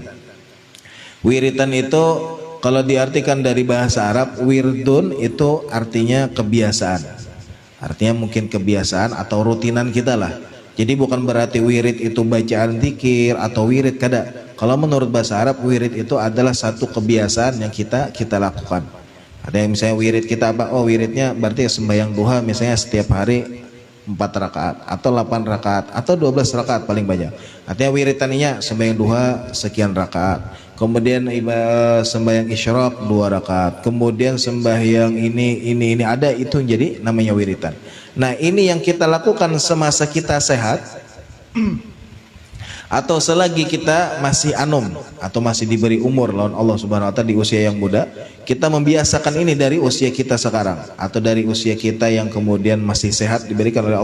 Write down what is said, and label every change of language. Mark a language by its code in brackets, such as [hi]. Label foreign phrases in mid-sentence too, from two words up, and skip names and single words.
[id] Wiritan itu kalau diartikan dari bahasa Arab, wirdun itu artinya kebiasaan. Artinya mungkin kebiasaan atau rutinan kita lah. Jadi bukan berarti wirid itu bacaan zikir atau wirid, kada. Kalau menurut bahasa Arab, wirid itu adalah satu kebiasaan yang kita lakukan. Ada yang misalnya wirid kita apa? Oh wiridnya berarti sembahyang duha misalnya setiap hari 4 rakaat atau 8 rakaat atau 12 rakaat paling banyak. Artinya wiridaninya sembahyang duha sekian rakaat. Kemudian sembahyang isyraq 2 rakaat. Kemudian sembahyang ini ada, itu jadi namanya wiridan. Nah, ini yang kita lakukan semasa kita sehat. Atau selagi kita masih anum atau masih diberi umur lawan [ar] Allah Subhanahu wa taala [id] di usia yang muda, kita membiasakan ini dari usia kita sekarang atau dari usia kita yang kemudian masih sehat diberikan oleh